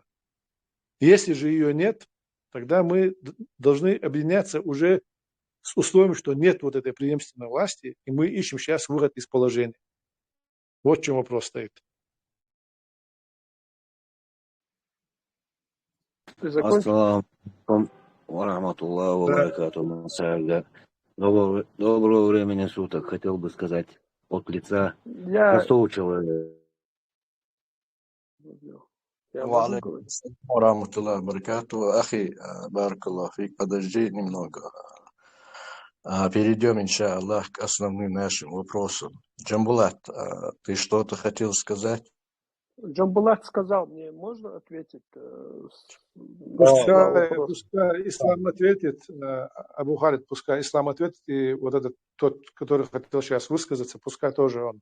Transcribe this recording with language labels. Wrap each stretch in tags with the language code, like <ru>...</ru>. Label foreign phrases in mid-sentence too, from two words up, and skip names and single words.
<ru>Если же ее нет, тогда мы должны объединяться уже с условием, что нет вот этой преемственной власти, и мы ищем сейчас выход из положения. Вот в чем вопрос стоит. Ты закончил?</ru> <ar>السلام عليكم ورحمة الله وبركاته.</ar> <ru>Доброго времени суток. Хотел бы сказать от лица Я простого человека. могу</ru> <ar>وعليكم</ar> <ru>говорить.</ru> <ar>السلام ورحمة الله وبركاته. أخي بارك الله фик,</ar> <ru>подожди немного. Перейдем, иншаллах, к основным нашим вопросам. Джамбулат, ты что-то хотел сказать? Джамбулат сказал, мне можно ответить два вопроса? Пускай Ислам ответит, Абу Халид, пускай Ислам ответит, и вот этот тот, который хотел сейчас высказаться, пускай тоже он.</ru>